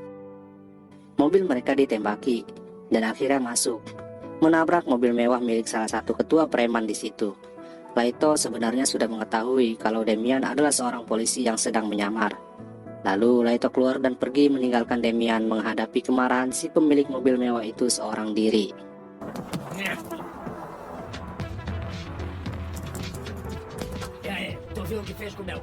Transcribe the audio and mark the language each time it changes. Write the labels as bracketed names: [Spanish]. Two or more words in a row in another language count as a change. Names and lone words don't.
[Indonesian] Mobil mereka ditembaki dan akhirnya masuk, menabrak mobil mewah milik salah satu ketua preman di situ. Laito sebenarnya sudah mengetahui kalau Demian adalah seorang polisi yang sedang menyamar. Lalu Laito keluar dan pergi meninggalkan Demian menghadapi kemarahan si pemilik mobil mewah itu seorang diri. [Portuguese] E aí, tu viu o que fez com o meu?